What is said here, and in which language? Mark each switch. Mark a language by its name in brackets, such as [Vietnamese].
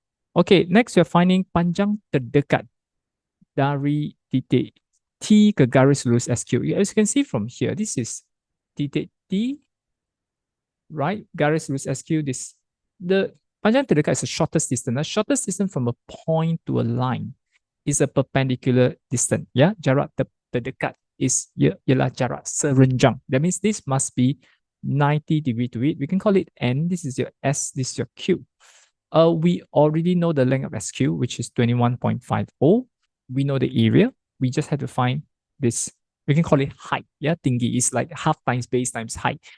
[English] Okay, next we are finding panjang terdekat dari titik T ke garis lurus SQ. As you can see from here, this is titik T, right? Garis lurus SQ. The panjang terdekat is the shortest distance. The shortest distance from a point to a line is a perpendicular distance. [Malay] Yeah, jarak terdekat is ialah jarak serenjang. [English] That means this must be 90 degree to it. We can call it N. This is your S. This is your Q. We already know the length of SQ, which is 21.50. We know the area. We just have to find this. We can call it height. Yeah, tinggi is like half times base times height.